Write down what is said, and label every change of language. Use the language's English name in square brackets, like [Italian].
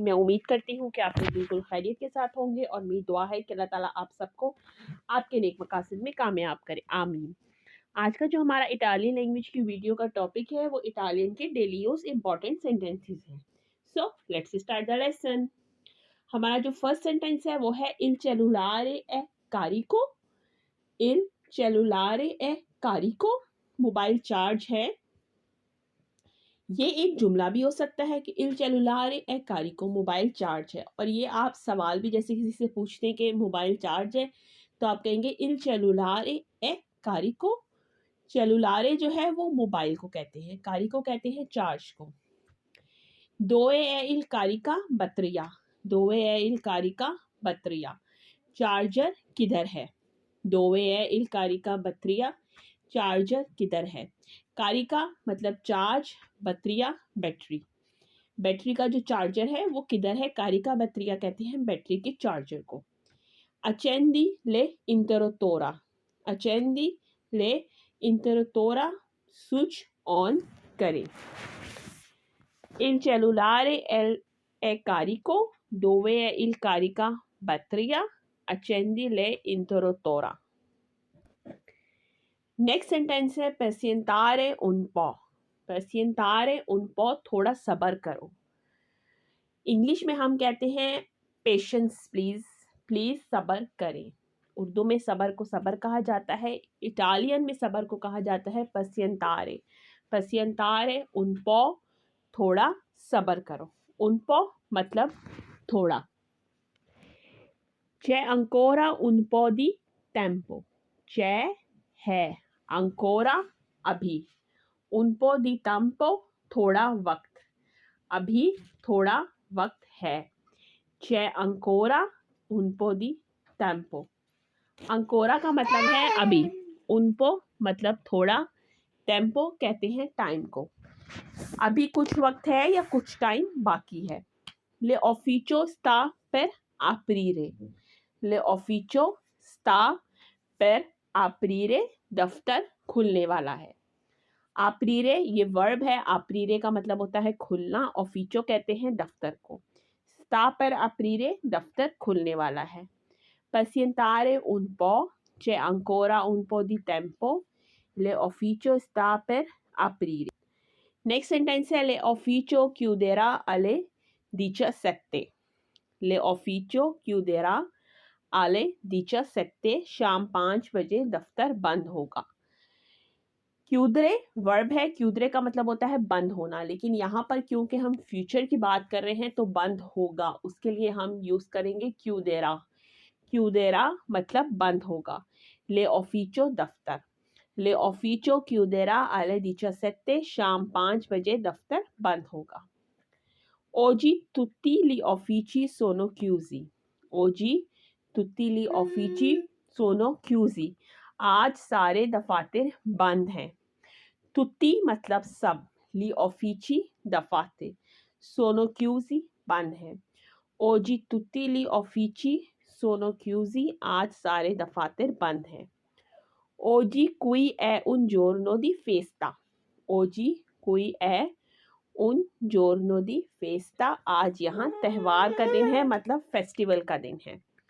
[Hindi] मैं उम्मीद करती हूँ कि आप लोग बिल्कुल खैरियत के साथ होंगे और मेरी दुआ है कि अल्लाह ताला आप सबको आपके नेक मकासद में कामयाब करे, आमीन। आज का जो हमारा इटालियन लैंग्वेज की वीडियो का टॉपिक है वो इटालियन के डेली यूज इंपॉर्टेंट सेंटेंसेस हैं। [English] So let's start the lesson. [Hindi] हमारा जो फर्स्ट सेंटेंस है वो है [Italian] il cellulare è carico। il cellulare è carico, [Hindi] mobile charge है। ये एक जुमला भी हो सकता है कि [Italian] il cellulare è carico, [Hindi] mobile charge है। और ये आप सवाल भी जैसे किसी से पूछते हैं कि मोबाइल चार्ज है तो आप कहेंगे [Italian] il cellulare è carico। [Hindi] cellulare जो है वो मोबाइल को कहते हैं, carico कहते हैं चार्ज को। [Italian] dove è il carica batteria, dove è il carica batteria, [Hindi] charger किधर है। [Italian] dove è il carica batteria, [Hindi] charger किधर है। कारिका मतलब चार्ज, बत्रिया बैटरी। बैटरी का जो चार्जर है वो किधर है, कारिका बत्रिया कहते हैं बैटरी के चार्जर को। [Italian] accendi le interruttora, accendi le interruttora, [Hindi] switch on करें। [Italian] il cellulare è carico, dove è il carica batteria, accendi le interruttora। [Hindi] Next sentence है [Italian] pazientare un po, pazientare un po, [Hindi] थोड़ा सब्र करो। इंग्लिश में हम कहते हैं [English] patience please, [Hindi] प्लीज सब्र करें। उर्दू में सब्र को सब्र कहा जाता है, इटालियन में सब्र को कहा जाता है pazientare, [Italian] pazientare un po, [Hindi] थोड़ा सब्र करो। un po मतलब थोड़ा। [Italian] c'è ancora un po' di tempo, c'è है, ancora अभी, un po' di tempo थोड़ा वक्त, [Hindi] अभी थोड़ा वक्त है। [Italian] c'è ancora un po' di tempo, [Hindi] ancora का मतलब है अभी, un po मतलब थोड़ा, tempo कहते हैं टाइम को। अभी कुछ वक्त है या कुछ टाइम बाकी है। [Italian] le ufficio sta per aprire, le ufficio sta per aprire, [Hindi] दफ्तर खुलने वाला है। aprire ये वर्ब है, aprire का मतलब होता है खुलना, ufficio कहते हैं दफ्तर को। [Italian] sta per aprire [Hindi] दफ्तर खुलने वाला है। [Italian] pazientare un po', c'è ancora un po' di tempo, le ufficio sta per aprire। [Hindi] Next sentence है [Italian] le ufficio chiuderà alle 17, le ufficio chiuderà alle 17, [Hindi] शाम 5 बजे दफ्तर बंद होगा। क्यूदरे वर्ब है, क्यूदरे का मतलब होता है बंद होना, लेकिन यहाँ पर क्योंकि हम फ्यूचर की बात कर रहे हैं तो बंद होगा, उसके लिए हम यूज करेंगे क्यूदेरा। क्यूदेरा मतलब बंद होगा। ले ऑफिचो दफ्तर, [Italian] ले ऑफिचो क्यूदेरा alle 17, [Hindi] शाम 5 बजे दफ्तर बंद होगा। [Italian] oggi tutti gli uffici sono chiusi, oggi tutti gli uffici sono chiusi, [Hindi] आज सारे दफातर बंद हैं। tutti मतलब सब, gli uffici दफातर, [Italian] sono chiusi [Hindi] बंद हैं। [Italian] oggi tutti gli uffici sono chiusi, [Hindi] आज सारे दफातर बंद हैं। [Italian] oggi qui è un giorno di festa, oggi qui è un giorno di festa, [Hindi] आज यहाँ त्यौहार का दिन है, [Italian] मतलब फेस्टिवल का दिन है।